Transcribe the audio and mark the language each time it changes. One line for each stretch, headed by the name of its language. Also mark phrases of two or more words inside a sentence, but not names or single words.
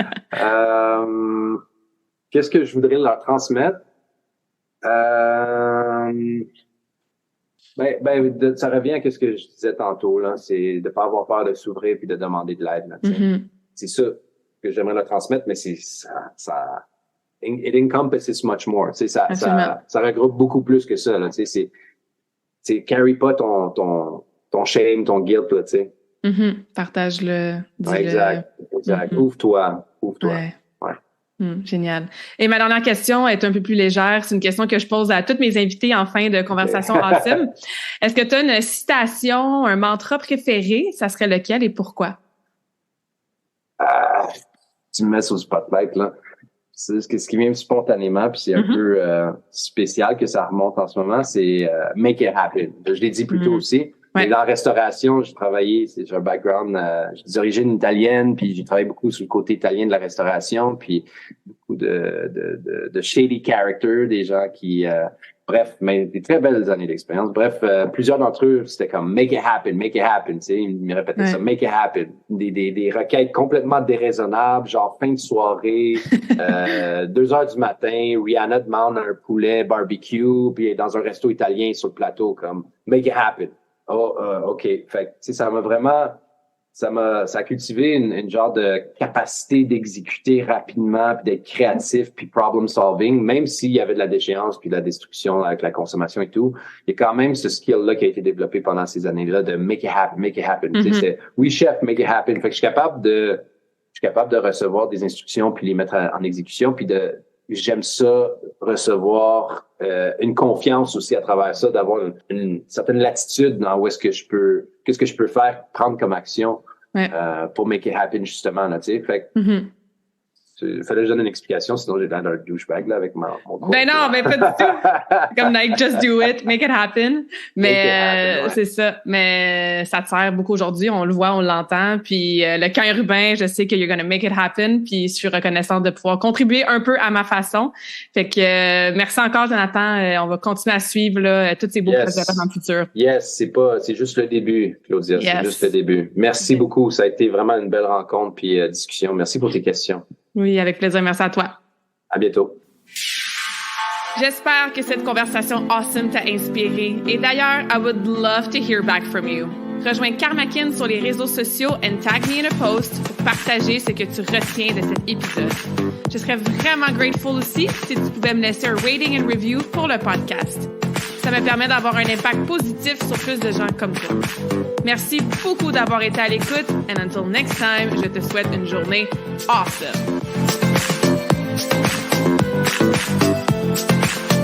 French: Qu'est-ce que je voudrais leur transmettre? Ça revient à ce que je disais tantôt, là. C'est de pas avoir peur de s'ouvrir puis de demander de l'aide, là, C'est ça que j'aimerais leur transmettre, mais
English: it encompasses much more.
French: Ça regroupe beaucoup plus que ça, là. C'est carry pas ton shame, ton guilt, là, tu sais. Partage-le. Exact. Ouvre-toi. Ouais. Génial. Et ma dernière question est un peu plus légère. C'est une question que je pose à toutes mes invités en fin de conversation awesome. Est-ce que tu as une citation, un mantra préféré? Ça serait lequel et pourquoi? Tu me mets sur le spotlight, là. C'est ce qui vient spontanément, puis c'est un peu spécial que ça remonte en ce moment, c'est
English: make it happen.
French: Je l'ai dit plus tôt aussi. Mais dans la restauration, j'ai travaillé, j'ai un background, j'ai des origines italiennes, puis j'ai travaillé beaucoup sur le côté italien de la restauration, puis beaucoup de
English: shady character,
French: des gens qui, mais des très belles années d'expérience. Bref, plusieurs d'entre eux, c'était comme
English: make it happen,
French: tu sais, ils me répétaient ça,
English: make it happen.
French: Des requêtes complètement déraisonnables, genre fin de soirée, 2h du matin, Rihanna demande un poulet barbecue, puis dans un resto italien sur le plateau, comme
English: make it happen.
French: OK. Fait que, tu sais, ça a cultivé une genre de capacité d'exécuter rapidement, puis d'être créatif, puis
English: problem solving,
French: même s'il y avait de la déchéance puis de la destruction avec la consommation et tout. Il y a quand même ce skill-là qui a été développé pendant ces années-là de
English: make it happen.
French: Tu sais, c'est oui, chef,
English: make it happen.
French: Fait que je suis capable de recevoir des instructions puis les mettre en exécution, puis j'aime ça, recevoir une confiance aussi à travers ça, d'avoir une certaine latitude dans qu'est-ce que je peux faire, prendre comme action pour
English: make it happen,
French: justement, là, tu sais. Fait que, il fallait que je donne une explication, sinon j'ai l'air d'un douchebag, là, avec mon Ben non, mais pas du tout.
English: Comme like, just do it, make it happen.
French: Mais c'est ça. Mais ça te sert beaucoup aujourd'hui. On le voit, on l'entend. Puis le camp urbain, je sais que
English: you're gonna make it happen.
French: Puis je suis reconnaissante de pouvoir contribuer un peu à ma façon. Fait que merci encore, Jonathan. On va continuer à suivre là, tous ces beaux projets dans le futur. Yes, c'est juste le début, Claudia. Yes. C'est juste le début. Merci beaucoup. Ça a été vraiment une belle rencontre puis discussion. Merci pour tes questions. Oui, avec plaisir. Merci à toi. À bientôt. J'espère que cette conversation awesome t'a inspiré. Et d'ailleurs,
English: I would love to hear back from you.
French: Rejoins Karmakin sur les réseaux sociaux
English: and tag me in a post
French: pour partager ce que tu retiens de cet épisode. Je serais vraiment grateful aussi si tu pouvais me laisser un
English: rating and review
French: pour le podcast. Ça me permet d'avoir un impact positif sur plus de gens comme toi. Merci beaucoup d'avoir été à l'écoute
English: and until next time,
French: je te souhaite une journée awesome.